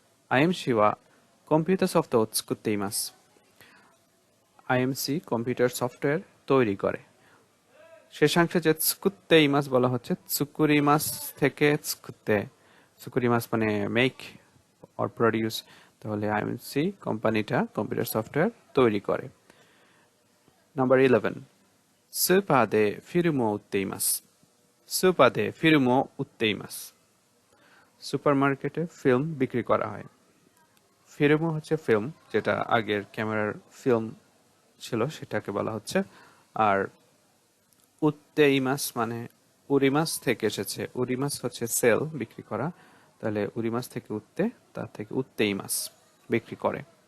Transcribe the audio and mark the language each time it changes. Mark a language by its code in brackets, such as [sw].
[ja] আইএমসি ওয়া কম্পিউটার সফটওয়্যার স্কুতে ইমাস। [bn] IMC computer software তৈরি করে। শেষাংশে যে স্কুতে ইমাস বলা হচ্ছে, tsukurimas থেকে স্কুতে। tsukurimas মানে মেক অর প্রডিউস, তাহলে আইএমসি কোম্পানিটা কম্পিউটার সফটওয়্যার তৈরি করে। নাম্বার 11, [ja] スーパーでフィルムを売っています。スーパーでフィルムを売っています。 [bn] সুপার মার্কেটে ফিল্ম বিক্রি করা হয়। ফিল্ম হচ্ছে ফিল্ম, যেটা আগের ক্যামেরার ফিল্ম ছিল সেটাকে বলা হচ্ছে। আর উত্তে ইমাস মানে উরিমাস থেকে এসেছে। উরিমাস হচ্ছে সেল, বিক্রি করা, তাহলে উরিমাস থেকে উত্তে, তার থেকে উত্তে ইমাস বিক্রি করে।